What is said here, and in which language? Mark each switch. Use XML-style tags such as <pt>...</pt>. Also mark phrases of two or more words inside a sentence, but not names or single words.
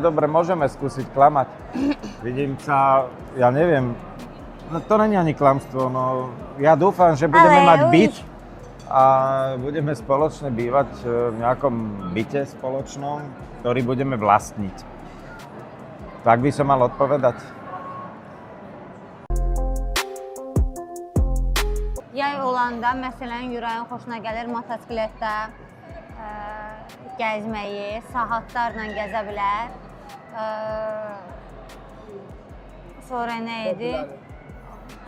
<sk>Dobre, môžeme skúsiť klamať. Vidím sa, ja neviem, no to není ani klamstvo, no ja dúfam, že budeme mať byt a budeme spoločne bývať v nejakom byte spoločnom, ktorý budeme vlastniť. Tak by som mal odpovedať.</sk> <az>Yay olanda, məsələn, Yurayın xoşuna gəlir motosikletdə gəzməyi, saatlarla gəzə bilər. Sonra nə idi?</az>